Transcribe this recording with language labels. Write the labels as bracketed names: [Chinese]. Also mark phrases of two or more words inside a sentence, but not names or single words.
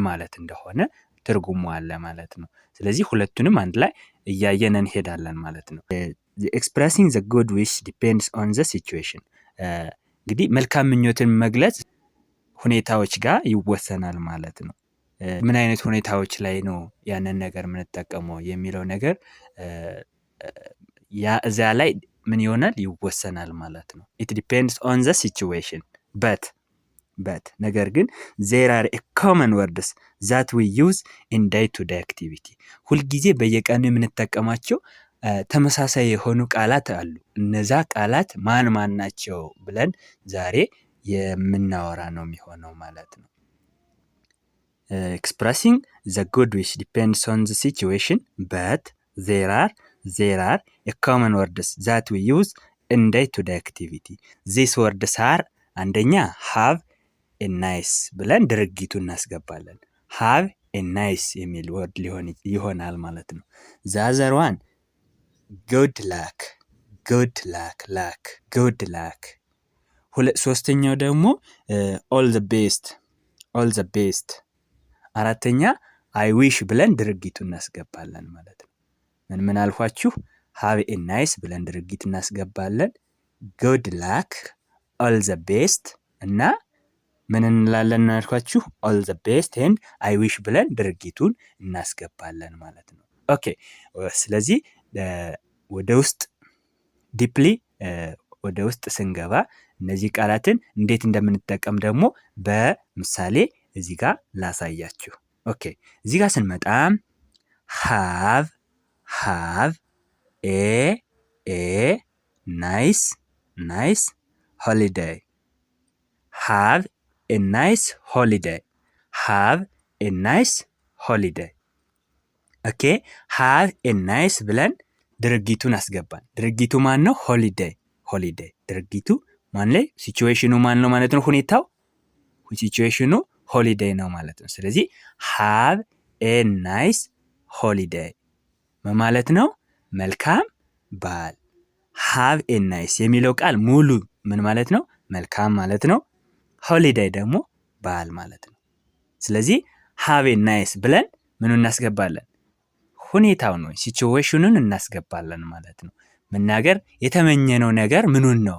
[Amharic] ማለት እንደሆነ ትርጉሙ አለ ማለት ነው። ስለዚህ ሁለቱንም አንድ ላይ እያየን እንሄዳለን ማለት ነው። [English] Expressing the good wish depends on the situation። [Amharic] እንግዲህ መልካም ምኞትን መግለጽ ሁኔታዎች ጋር ይወሰናል ማለት ነው። ምን አይነት ሁኔታዎች ላይ ነው ያንን ነገር የምንጠቀመው የሚለው ነገር እዚያ ላይ ምን ይሆናል? ይወሰናል ማለት ነው። [English] it depends on the situation but [Amharic] ነገር ግን [English] there are common words that we use in day-to-day activity። [Amharic] ሁልጊዜ በየቀኑ የምንጠቀማቸው ተመሳሳይ የሆኑ ቃላት አሉ። እነዛ ቃላት ማን ናቸው ብለን ዛሬ የምናወራ ነው የሚሆነው ማለት ነው። [English] Expressing the good wish depends on the situation, but there are a common words that we use in day-to-day activity. These words are አንደኛ have a nice [Amharic] ብለን ድርጊቱ እናስገባለን። [English] have a nice [Amharic] የሚል ወርድ ይሆናል ማለት ነው። [English] the other one good luck፣ good luck። [Amharic] ሶስተኛው ደግሞ [English] all the best። አራተኛ I wish [Amharic] ብለን ድርጊቱ እናስገባለን ማለት ነው። ምን አልኳችሁ? [English] have a nice [Amharic] ብለን ድርጊት እናስገባለን። [English] good luck, all the best [Amharic] እና ምን እንላለን አልኳችሁ? [English] all the best and I wish [Amharic] ብለን ድርጊቱን እናስገባለን ማለት ነው። ኦኬ፣ ስለዚህ ወደ ውስጥ ዲፕሊ ወደ ውስጥ ስንገባ እነዚህ ቃላትን እንዴት እንደምንጠቀም ደግሞ በምሳሌ እዚህ ጋር ላሳያችሁ። ኦኬ፣ እዚህ ጋር ስንመጣ [English] have a nice holiday፣ have a nice holiday፣ have a nice holiday። ኦኬ፣ have a nice [Amharic] ብለን ድርጊቱን አስገባን። ድርጊቱ ማን ነው? ሆሊዴይ። ድርጊቱ ማን ላይ? ሲቹዌሽኑ ማን ነው ማለት ነው? ሁኔታው ሲቹዌሽኑ ሆሊዴይ ነው ማለት ነው። ስለዚህ [English] have a nice holiday [Amharic] ማለት ነው? መልካም በዓል። [English] have a nice [Amharic] የሚለው ቃል ሙሉ ምን ማለት ነው? መልካም ማለት ነው። ሆሊዴይ ደግሞ በዓል ማለት ነው። ስለዚህ [English] have a nice [Amharic] ብለን ምኑ እናስገባለን? ሁኔታውን ነው ሲቹዌሽኑን እናስገባለን ማለት ነው። መናገር የተመኘነው ነገር ምኑን ነው?